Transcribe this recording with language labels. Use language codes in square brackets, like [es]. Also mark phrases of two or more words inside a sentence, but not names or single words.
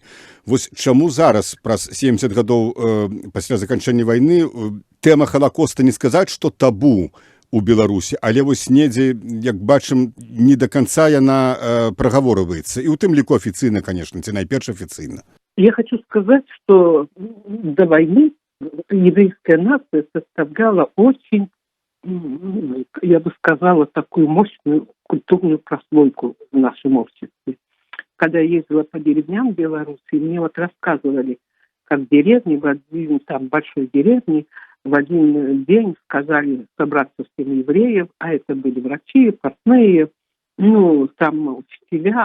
[be] Вось чаму зараз, праз 70 гадоў пасля заканчэння вайны, тэма Халакоста не сказаць, што табу у Беларусі, але вось недзе, як бачым, [ru] не до конца [be] яна прагаворваецца. І ў тым ліку афіцыйна, конечно, ці найперш афіцыйна. [ru] Я хочу сказать, что до войны еврейская нация составляла очень, я бы сказала, такую мощную культурную прослойку в нашем обществе. Когда я ездила по деревням в Беларуси, мне вот рассказывали, как в деревне, в один, там большой деревне, в один день сказали собраться всем евреев, а это были врачи, портные, ну, там учителя.